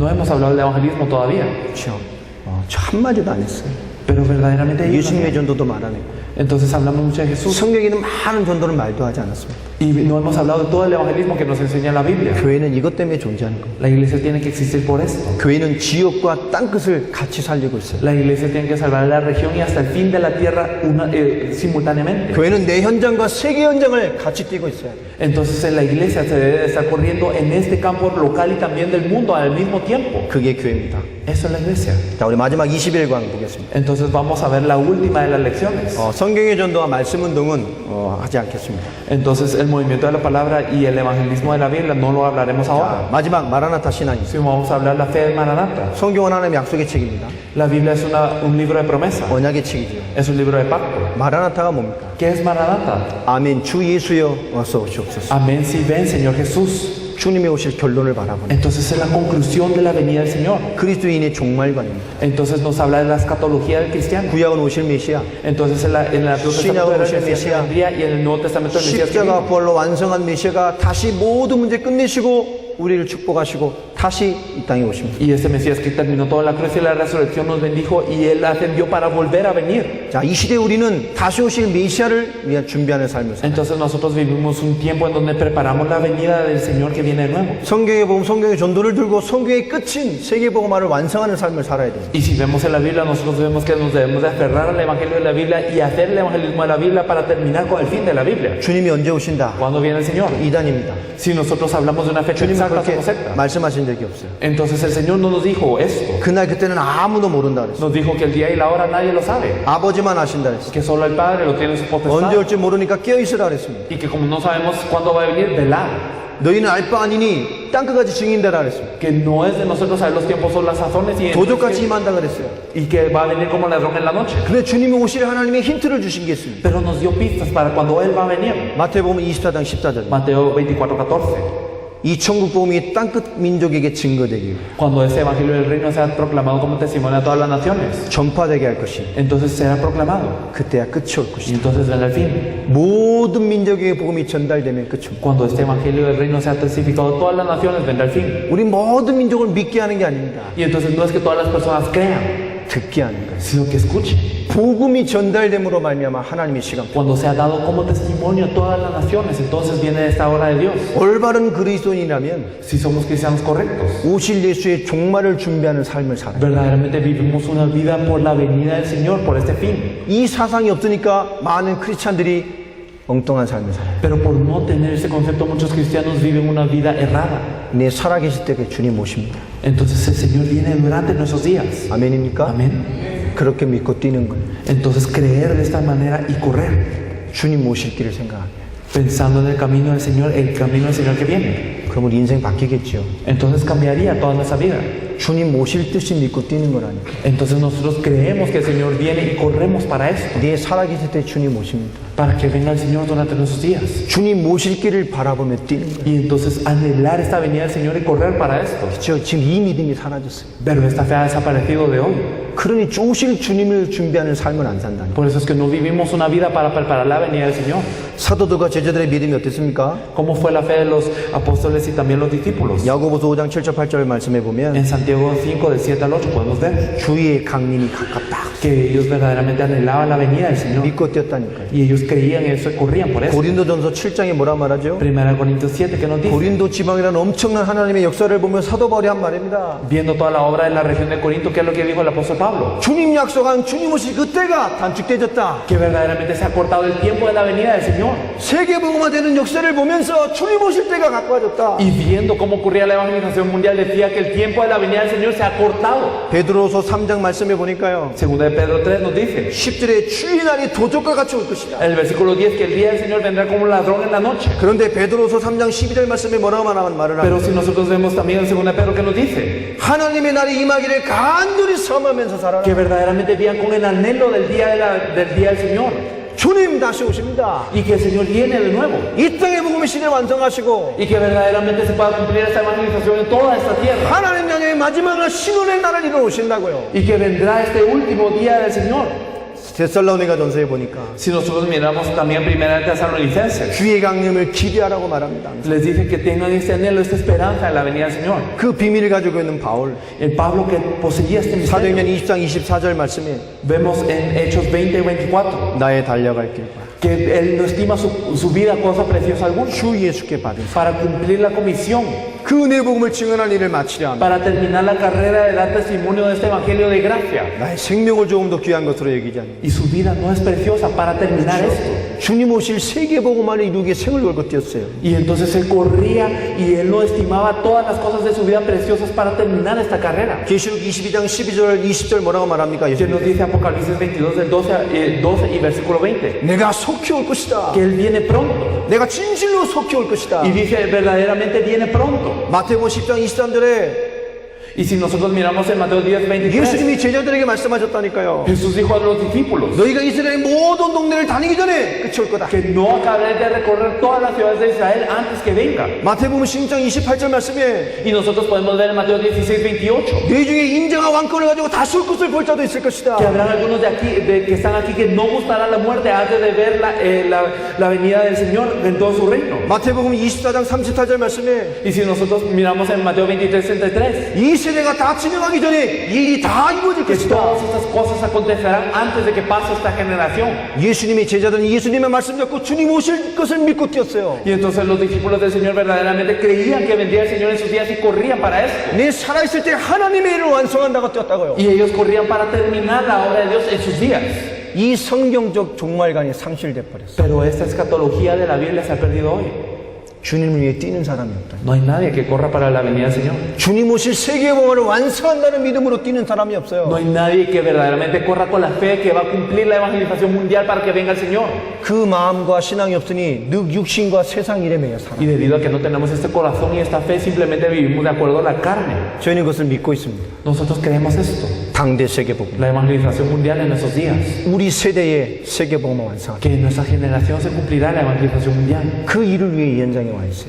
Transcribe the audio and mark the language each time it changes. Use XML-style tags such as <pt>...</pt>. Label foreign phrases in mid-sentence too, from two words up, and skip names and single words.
<es>No hemos hablado del evangelismo todavía.</es> <ko>그렇죠? 저 한마디도 안 했어요.</ko> <es>Pero verdaderamente ellos lo</es> <ko>예수님의</ko> <es>hacían.</es> <ko>전도도 말아냈고</ko> <es>Entonces hablamos mucho de Jesús</es> <ko>성경에는 많은 전도를 말도 하지 않았습니다.</ko> <es>y no hemos hablado de todo el evangelismo que nos enseña la Biblia.</es> <ko>교회는 이것 때문에 존재하는 겁니다.</ko> <es>La iglesia tiene que existir por esto.</es> <ko>교회는 지역과 땅끝을 같이 살리고 있어요.</ko> <es>La iglesia tiene que salvar la región y hasta el fin de la tierra simultáneamente.</es> <ko>교회는 내 현장과 세계 현장을 같이 뛰고 있어요.</ko> <es>Entonces en la iglesia se debe de estar corriendo en este campo local y también del mundo al mismo tiempo.</es> <ko>그게 교회입니다.</ko> <es>Eso es la iglesia.</es> <ko>자, 우리 마지막 21강 보겠습니다.</ko> <es>Entonces vamos a ver la última de las lecciones.</es> <ko>성경의 전도와 말씀 운동은 하지 않겠습니다.</ko> <es>Entonces el movimiento de la palabra y el evangelismo de la Biblia no lo hablaremos ahora.</es> <ko>마지막 마라나타 신앙이 있어요.</ko> <es>Sino vamos a hablar la fe de Maranata.</es> <ko>성경은 하나님의 약속의 책입니다.</ko> <es>La Biblia es un libro de promesa.</es> <ko>언약의 책이죠.</ko> <es>Es un libro de pacto.</es> <ko>마라나타가 뭡니까?</ko> <es>¿Qué es Maranata?</es> <ko>아멘. 주 예수여 어서 오시옵소서.</ko> <es>Amén si ven, Señor Jesús.</es> <ko>주님의 오실 결론을 바라보는</ko> <es>Entonces es la conclusión de la venida del Señor.</es> <ko>그리스도인의 종말관입니다.</ko> <es>Entonces nos habla de la escatología del cristiano.</es> <ko>구약은 오실 메시아,</ko> <es>Entonces en el Antiguo Testamento era el Mesías que vendría y en el Nuevo Testamento el Mesías que</es> <ko>십자가</ko> <es>vino.</es> <ko>부활로 완성한 메시아가 다시 모든 문제 끝내시고 우리를 축복하시고 다시 이 땅에 오십니다.</ko> <es>Y ese Mesías que terminó toda la cruz y la resurrección nos bendijo y Él ascendió para volver a venir.</es> <ko>자, 이 시대에 우리는 다시 오실 메시아를 위한 준비하는 삶을 살아요.</ko> <es>Entonces nosotros vivimos un tiempo en donde preparamos la venida del Señor que viene de nuevo.</es> <ko>성경에 보면 성경의 전도를 들고 성경의 끝인 세계복음화를 완성하는 삶을 살아야 돼요.</ko> <es>Y si vemos en la Biblia, nosotros vemos que nos debemos de aferrar al Evangelio de la Biblia y hacer el evangelismo de la Biblia para terminar con el fin de la Biblia.</es> <ko>주님이 언제 오신다?</ko> <es>¿Cuándo viene el Señor?</es> <ko>이단입니다.</ko> <es>Si nosotros hablamos de una fecha</es> <ko>주님은</ko> <es>exacta,</es> <ko>그렇게</ko> <es>somos secta.</es> <ko>말씀하신 적이 없어요.</ko> <es>Entonces el Señor no nos dijo esto.</es> <ko>그날 그때는 아무도 모른다 그랬어요.</ko> <es>Nos dijo que el día y la hora nadie lo sabe.</es> <ko>아버지만 아신다 그랬어요.</ko> <es>Que solo el Padre lo tiene en su</es> <ko>언제</ko> <es>potestad.</es> <ko>올지 모르니까 깨어있으라 그랬습니다.</ko> <es>Y que como no sabemos cuándo va a venir, velar.</es> <ko>너희는 알 바 아니니 땅끝까지 증인되라 그랬습니다.</ko> <es>Que no es de nosotros saber los tiempos o las sazones y,</es> <ko>도적같이 임한다 그랬어요.</ko> <es>y que va a venir como ladrón en la noche.</es> <ko>근데 주님이 오실 하나님의 힌트를 주신 게 있습니다.</ko> <es>Pero nos dio pistas para cuando Él va a venir.</es> <ko>마태복음 24장 14절.</ko> <es>Mateo 24:14.</es> <ko>이 천국 복음이 땅끝 민족에게 증거되기,</ko> <es>Cuando ese evangelio del reino sea proclamado como testimonio a todas las naciones,</es> <ko>전파되게 할 것이,</ko> <es>entonces será proclamado.</es> <ko>그때야 끝이 올</ko> <es>Y</es> <ko>것이다.</ko> <es>entonces vendrá el fin.</es> <ko>모든 민족에게 복음이 전달되면 끝입니다.</ko> <es>Cuando este evangelio del reino sea testificado a todas las naciones, vendrá el fin.</es> <ko>우리 모든 민족을 믿게 하는 게 아닙니다.</ko> <es>Y entonces no es que todas las personas crean,</es> <ko>듣게 하는 거예요.</ko> <es>sino que escuchen.</es> <ko>복음이 전달됨으로 말미암아 하나님의 시간.</ko> <es>Cuando sea dado como testimonio a todas las naciones, entonces viene esta hora de Dios.</es> <ko>올바른 그리스도인이라면</ko> <es>Si somos cristianos correctos,</es> <ko>오실 예수의 종말을 준비하는 삶을 살아요.</ko> <es>verdaderamente vivimos una vida por la venida del Señor, por este fin.</es> <ko>이 사상이 없으니까 많은 크리스찬들이 엉뚱한 삶을 살아요.</ko> <es>Pero por no tener ese concepto, muchos cristianos viven una vida errada.</es> <ko>내 살아계실 때 그 주님 오십니다.</ko> <es>Entonces el Señor viene durante nuestros días.</es> <ko>아멘입니까?</ko> <es>Amén.</es> <ko>그렇게 믿고 뛰는 거예요.</ko> <es>Entonces creer de esta manera y correr,</es> <ko>주님 오실 길을 생각하게.</ko> <es>pensando en el camino del Señor que viene.</es> <ko>그럼 우리 인생 바뀌겠죠.</ko> <es>Entonces cambiaría toda nuestra vida.</es> <ko>주님 오실 뜻이 믿고 뛰는 거라니까.</ko> <es>Entonces nosotros creemos que el Señor viene y corremos para esto,</es> <ko>내 살아계실 때 주님 오십니다.</ko> <es>para que venga el Señor durante nuestros días.</es> <ko>주님 오실 길을 바라보며 뛰는 거예요.</ko> <es>Y entonces anhelar esta venida del Señor y correr para esto.</es> <ko>지금 이 믿음이 사라졌어요.</ko> <es>Pero esta fe ha desaparecido de hoy.</es> <ko>그러니 오실 주님을 준비하는 삶을 안 산다니.</ko> <es>Por eso es que no vivimos una vida para preparar la venida del Señor.</es> <ko>사도들과 제자들의 믿음이 어땠습니까?</ko> <es>¿Cómo fue la fe de los apóstoles y también los discípulos?</es> <ko>야고보서 5장 7절 8절 말씀해 보면</ko> <es>En Santiago 5, del 7 al 8 podemos ver</es> <ko>주의 강림이 가깝다.</ko> <es>que ellos verdaderamente anhelaban la venida del Señor.</es> <ko>믿고 뛰었다니까요.</ko> <es>Y ellos creían eso y corrían por eso.</es> <ko>고린도전서 7장에 뭐라 말하죠?</ko> <es>1 Corintios 7 que nos dice,</es> <ko>고린도 지방이라는 엄청난 하나님의 역사를 보면 사도 바울이 한 말입니다.</ko> <es>viendo toda la obra de la región de Corinto, ¿qué es lo que dijo el apóstol Pablo?</es> <ko>주님 약속한 주님 오실 그때가 단축되졌다.</ko> <es>Que verdaderamente se ha cortado el tiempo de la venida del Señor.</es> <ko>세계복음화되는 역사를 보면서 주님 오실 때가 가까워졌다.</ko> <es>Y viendo cómo ocurría la evangelización mundial, decía que el tiempo de la venida del Señor se ha cortado.</es> <ko>베드로서 3장 말씀해 보니까요.</ko> <es>Segunda de Pedro 3 nos dice,</es> <ko>10절에 주의 날이 도적과 같이 올 것이다.</ko> <es>en el versículo 10, que el día del Señor vendrá como un ladrón en la noche.</es> <ko>그런데 베드로서 3장 12절 말씀에 뭐라고 말을</ko> <es>Pero</es> <ko>하냐?</ko> <es>si nosotros vemos también en segunda de Pedro que nos dice,</es> <ko>하나님의 날이 임하기를 간절히 섬하면서 살아라.</ko> <es>que verdaderamente vivan con el anhelo del día del Señor.</es> <ko>주님 다시 오십니다.</ko> <es>Y que el Señor viene de nuevo.</es> <ko>이 땅의 복음의 시대를 완성하시고</ko> <es>Y que verdaderamente se pueda cumplir esta evangelización en toda esta tierra.</es> <ko>하나님 나라의 마지막을 신혼의 날을 이루어 오신다고요.</ko> <es>Y que vendrá este último día del Señor.</es> <ko>데살로니가 전서에 보니까</ko> <es>Si nosotros miramos también primera de Tesalonicenses,</es> <ko>주의 강림을 기대하라고 말합니다.</ko> <es>les dice que tengan este anhelo, esta esperanza en la venida del Señor.</es> <ko>그 비밀을 가지고 있는 바울,</ko> <es>El Pablo que poseía este misterio,</es> <ko>사도행전 20장 24절 말씀에</ko> <es>vemos en Hechos 20 y 24,</es> <ko>나의 달려갈 길과</ko> <es>que él no estima su vida cosa preciosa alguna,</es> <ko>주 예수께 받은</ko> <es>para cumplir la comisión,</es> <ko>그 은혜 복음을 증언할 일을 마치려 합니다.</ko> <es>para terminar la carrera de dar testimonio de este evangelio de gracia.</es> <ko>나의 생명을 조금 더 귀한 것으로 여기지 않는</ko> <es>Y su vida no es preciosa para terminar esto.</es> <ko>주님 오실 세계 복음만을 이루기에 생을 걸고 뛰었어요.</ko> <es>Y entonces él corría y él no estimaba todas las cosas de su vida preciosas para terminar esta carrera.</es> <ko>계시록 22장 12절 20절 뭐라고 말합니까?</ko> <es>Que nos dice Apocalipsis 22 del 12 y versículo 20,</es> <ko>내가 속히 올 것이다.</ko> <es>que él viene pronto.</es> <ko>내가 진실로 속히 올 것이다.</ko> <es>Y dice verdaderamente viene pronto.</es> <ko>마태복음 10장 23절에</ko> <es>Y si nosotros miramos en Mateo 10, 23,</es> <ko>예수님이 제자들에게 말씀하셨다니까요.</ko> <es>Jesús dijo a los discípulos</es> <ko>너희가 이스라엘의 모든 동네를 다니기 전에 끝이 올 거다.</ko> <es>que no acabé de recorrer todas las ciudades de Israel antes que venga.</es> <ko>마태복음 16장 28절 말씀에</ko> <es>Y nosotros podemos ver en Mateo 16, 28,</es> <ko>내 중에 인자가 왕권을 가지고 다시 올 것을 볼 자도 있을</ko> <es>que</es> <ko>것이다.</ko> <es>habrán algunos de aquí, que están aquí, que no gustarán la muerte antes de ver la venida del Señor en todo su reino.</es> <ko>마태복음 24장 34절 말씀에</ko> <es>Y si nosotros miramos en Mateo 23, 33,</es> <ko>이 세대가 다 진행하기 전에 이 일이 다 이루어질</ko> <es>que</es> <ko>것이다.</ko> <es>todas estas cosas acontecerán antes de que pase esta generación.</es> <ko>예수님의 제자들은 예수님의 말씀 잡고 주님 오실 것을 믿고 뛰었어요.</ko> <es>Y entonces los discípulos del Señor verdaderamente creían que vendría el Señor en sus días y corrían para esto.</es> <ko>내 살아있을 때 하나님의 일을 완성한다고 뛰었다고요.</ko> <es>Y ellos corrían para terminar la obra de Dios en sus días.</es> <ko>이 성경적 종말관이 상실돼 버렸어요.</ko> <es>Pero esta escatología de la Biblia se ha perdido hoy.</es> <ko>주님을 위해 뛰는 사람이 없다.</ko> <es>No hay nadie que corra para la venida del Señor.</es> <ko>주님 오실 세계의 복음을 완성한다는 믿음으로 뛰는 사람이</ko> <es>No</es> <ko>없어요.</ko> <es>hay nadie que verdaderamente corra con la fe que va a cumplir la evangelización mundial para que venga el Señor.</es> <ko>그 마음과 신앙이 없으니 늑 육신과 세상 일에 매여 살아.</ko> <es>Y debido a que no tenemos este corazón y esta fe, simplemente vivimos de acuerdo a la carne.</es> <ko>저희는 그것을 믿고 있습니다.</ko> <es>Nosotros creemos esto,</es> <ko>당대 세계 복음.</ko> <es>la evangelización mundial en nuestros días.</es> <ko>우리 세대의 세계 복음을 완성하다.</ko> <es>Que en nuestra generación se cumplirá la evangelización mundial.</es> <ko>그 일을 위해 이 현장에 와 있어요.</ko>